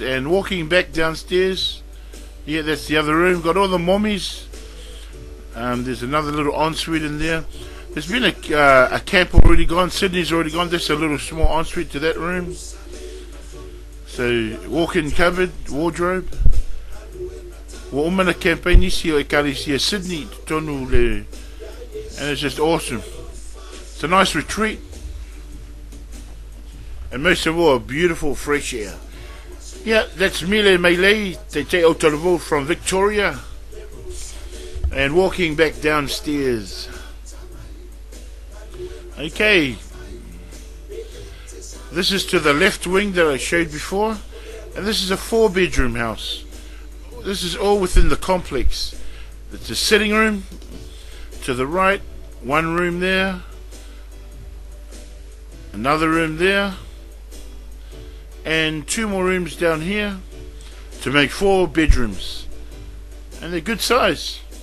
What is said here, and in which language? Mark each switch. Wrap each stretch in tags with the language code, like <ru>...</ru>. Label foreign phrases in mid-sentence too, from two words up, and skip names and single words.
<en>And walking back downstairs, yeah, that's the other room. Got all the mommies. There's another little ensuite in there. There's been a camp already gone. Sydney's already gone. There's a little small ensuite to that room. So, walk-in cupboard, wardrobe.</en> <sm>Wa umana campaign isi o Ekalisia Sydney tonu le,</sm> <en>and it's just awesome. It's a nice retreat. and most of all, beautiful fresh air. Yeah, that's</en> <sm>Viia le Alii,</sm> <en>te te Aotearoa from Victoria, and walking back downstairs. Okay, this is to the left wing that I showed before, and this is a 4-bedroom house. This is all within the complex. It's a sitting room to the right, one room there, another room there, and 2 more rooms down here to make 4 bedrooms, and they're good size.</en>